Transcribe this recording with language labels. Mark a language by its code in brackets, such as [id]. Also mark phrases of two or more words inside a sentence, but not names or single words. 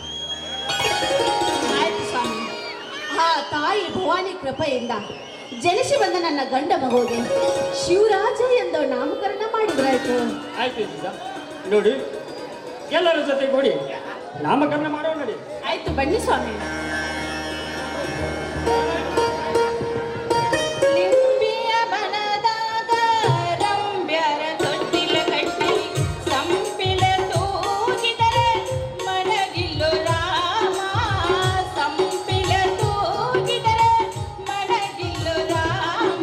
[kn] ಆಯ್ತು ಸ್ವಾಮಿ. ಆ ತಾಯಿ ಭವಾನಿ ಕೃಪೆಯಿಂದ ಜನಿಸಿ ಬಂದ ನನ್ನ ಗಂಡ ಮಗುವಿಗೆ ಶಿವರಾಜ ಎಂದು ನಾಮಕರಣ ಮಾಡಿದ್ರಾಯ್ತು. ಆಯ್ತು ಜೀಜ, ನೋಡಿ ಎಲ್ಲರ ಜೊತೆ ಕೂಡಿ ನಾಮಕರಣ ಮಾಡೋಣ ನೋಡಿ. ಆಯ್ತು, ಬನ್ನಿ ಸ್ವಾಮಿ. ಲಿಂಬಿಯ ಬನದಾಗ ರಂಭ್ಯರ ತೊಟ್ಟಿಲ ಕಟ್ಟಿ ಸಂಪಿಲ ತೂಗಿದರೆ ಮಡಗಿಲ್ಲು ರಾಮ. ಸಂಪಿಲ ತೂಗಿದರೆ ಮಡಗಿಲ್ಲು ರಾಮ.